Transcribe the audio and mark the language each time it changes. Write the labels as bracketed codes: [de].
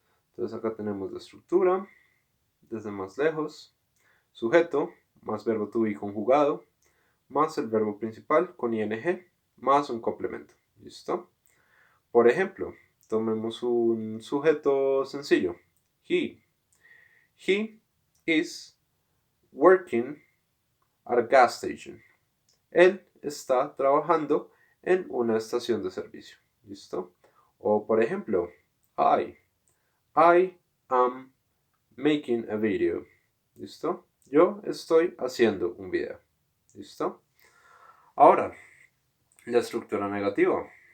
[es] Entonces acá tenemos la estructura desde más lejos. Sujeto más verbo to be conjugado más el verbo principal con ing más un complemento. ¿Listo? Por ejemplo, tomemos un sujeto sencillo. [en] He. He is working at a gas station. [es] Él está trabajando en una estación de servicio. ¿Listo? O por ejemplo, [en] I am making a video. [es] ¿Listo? Yo estoy haciendo un video. ¿Listo? Ahora, la estructura negativa.